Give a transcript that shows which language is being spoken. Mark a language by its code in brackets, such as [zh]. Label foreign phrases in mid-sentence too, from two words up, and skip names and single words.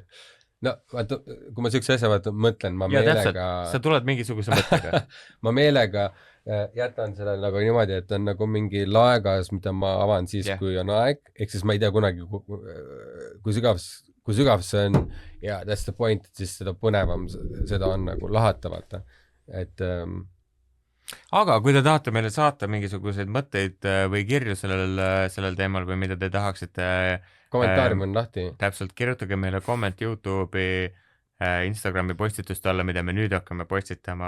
[et] No vaata, kui ma sellise asja mõtlen, ma meelega... Sa tuled mingisuguse mõttega. Ma meelega jätan selle nagu niimoodi, et on nagu mingi laegas, mida ma avan siis, kui on aeg, ehk siis ma ei tea kunagi, kui sügav see on ja [en] that's the point, [et] et siis seda põnevam seda on nagu lahata, vaata. Et... Aga kui te tahate meile saata mingisuguseid mõtteid või kirju sellel teemal või mida te tahaksite kommentaarium on lahti. Täpselt, kirjutage meile komment YouTube'i, Instagrami postituste alla, mida me nüüd hakkame postitama.